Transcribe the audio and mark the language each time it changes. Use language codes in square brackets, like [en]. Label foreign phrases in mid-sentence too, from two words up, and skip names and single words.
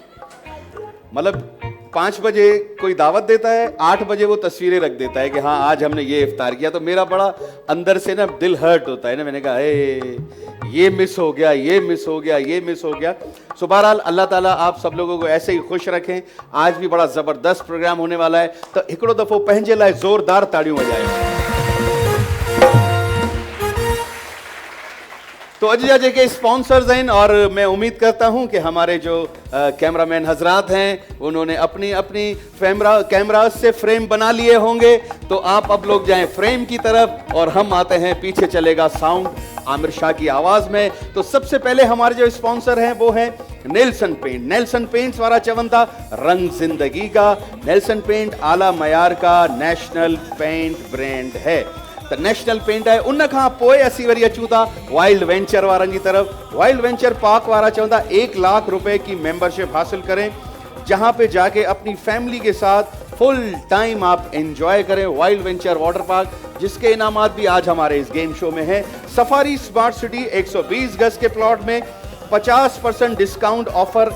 [ur] مطلب 5 بجے کوئی دعوت دیتا ہے، 8 بجے وہ تصویریں رکھ دیتا ہے کہ ہاں آج ہم نے یہ افطار کیا. تو میرا بڑا اندر سے نا دل ہرٹ ہوتا ہے نا۔ میں نے کہا یہ مس ہو گیا، یہ مس ہو گیا، یہ مس ہو گیا. سو بہرحال اللہ تعالیٰ آپ سب لوگوں کو ایسے ہی خوش رکھیں. آج بھی بڑا زبردست پروگرام ہونے والا ہے, [sd] तो हिकड़ो दफो पंहिंजे लाइ जोरदार ताड़ियों वजायो। [ur] तो [sd] अजा जेके [ur] سپانسرز ہیں، اور میں امید کرتا ہوں کہ ہمارے جو کیمرہ مین حضرات ہیں انہوں نے اپنی اپنی کیمرہ سے فریم بنا لیے ہوں گے. تو آپ اب لوگ جائیں فریم کی طرف اور ہم آتے ہیں، پیچھے چلے گا ساؤنڈ عامر شاہ کی آواز میں. تو سب سے پہلے ہمارے جو سپانسر ہیں وہ ہے نیلسن پینٹ. نیلسن پینٹس والا چوندا رنگ زندگی کا۔ نیلسن پینٹ اعلیٰ معیار کا نیشنل پینٹ برانڈ ہے. تو نیشنل پینٹ ہے. [sd] उन खां पोइ असीं वरी अचूं था वाइल्ड वेंचर वारनि जी तरफ। [ur] वाइल्ड वेंचर पार्क [sd] वारा चवंदा [ur] 1 لاکھ روپے کی ممبرشپ حاصل کریں، جہاں پے جاکے اپنی فیملی کے ساتھ فل ٹائم آپ انجوائے کریں. وائلڈ وینچر واٹر پارک، جس کے انعامات بھی آج ہمارے اس گیم شو میں ہے. سفاری سمارٹ سٹی 120 گز کے پلاٹ میں 50% ڈسکاؤنٹ آفر.